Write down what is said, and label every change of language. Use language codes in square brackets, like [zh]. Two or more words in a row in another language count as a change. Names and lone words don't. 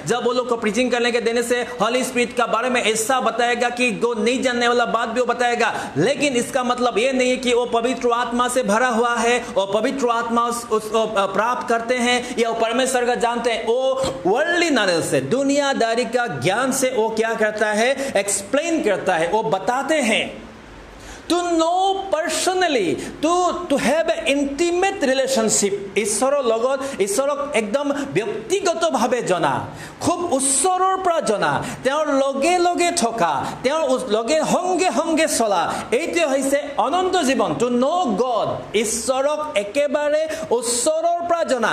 [hi] जब वो लोग को प्रीचिंग करने के देने से होली स्पिरिट का बारे में ऐसा बताएगा कि जो नहीं जानने वाला बात भी वो बताएगा, लेकिन इसका मतलब ये नहीं है कि वो पवित्र आत्मा से भरा हुआ है और पवित्र आत्मा उसको प्राप्त करते हैं या परमेश्वर का जानते हैं। वो [en] worldly knowledge [hi] से, दुनियादारी का ज्ञान से वो क्या करता है, एक्सप्लेन करता है, वो बताते हैं। [en] To know personally, to have an intimate relationship, [as] ঈশ্বৰৰ লগত ঈশ্বৰক একদম ব্যক্তিগতভাৱে জনা, খুব ওচৰৰ পৰা জনা, তেওঁৰ লগে লগে থকা, তেওঁৰ লগে সংগে সংগে চলা, এইটো হৈছে অনন্ত জীৱন। [en] to know God, [as] ঈশ্বৰক একেবাৰে ওচৰৰ পৰা জনা।